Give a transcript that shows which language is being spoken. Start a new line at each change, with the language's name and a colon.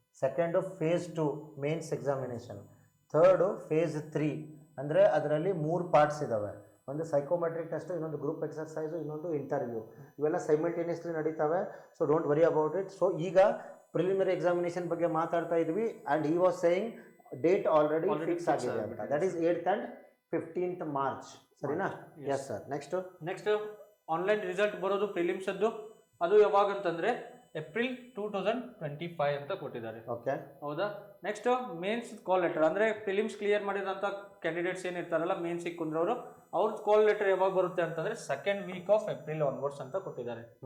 Kannada: Second face 2 mains examination, third face 3 ಅಂದರೆ ಅದರಲ್ಲಿ 3 parts ಇದ್ದಾವೆ. ಒಂದು ಸೈಕೋಮೆಟ್ರಿಕ್ ಟೆಸ್ಟು, ಇನ್ನೊಂದು ಗ್ರೂಪ್ ಎಕ್ಸರ್ಸೈಸು, ಇನ್ನೊಂದು ಇಂಟರ್ವ್ಯೂ. ಇವೆಲ್ಲ simultaneously ನಡೀತವೆ.
English: So don't worry about it.
Kannada: So ಈಗ ಪ್ರಿಲಿಮಿನರಿ ಎಕ್ಸಾಮಿನೇಷನ್ ಬಗ್ಗೆ ಮಾತಾಡ್ತಾ ಇದ್ವಿ
English: and he was saying
Kannada: date already fix ಆಗಿದೆ ಅಂತ.
English: that is 8th and 15th March,
Kannada: ಸರಿನಾ?
English: Yes sir.
Kannada: Next online result ಬರೋದು ಪ್ರಿಲಿಮ್ಸದ್ದು, ಅದು ಯಾವಾಗ ಅಂತಂದರೆ April 2025 ಅಂತ ಕೊಟ್ಟಿದ್ದಾರೆ.
English: okay,
Kannada: ಹೌದಾ? ನೆಕ್ಸ್ಟ್ ಮೇನ್ಸ್ ಕಾಲ್ ಲೆಟರ್, ಅಂದರೆ ಪ್ರಿಲಿಮ್ಸ್ ಕ್ಲಿಯರ್ ಮಾಡಿದಂಥ ಕ್ಯಾಂಡಿಡೇಟ್ಸ್ ಏನಿರ್ತಾರಲ್ಲ ಮೇನ್ಸಿಗೆ ಕುಂದ್ರವರು, ಅವ್ರದ್ದು ಕಾಲ್ ಲೆಟರ್ ಯಾವಾಗ ಬರುತ್ತೆ ಅಂತಂದರೆ
English: 2nd week of April onwards
Kannada: ಅಂತ ಕೊಟ್ಟಿದ್ದಾರೆ.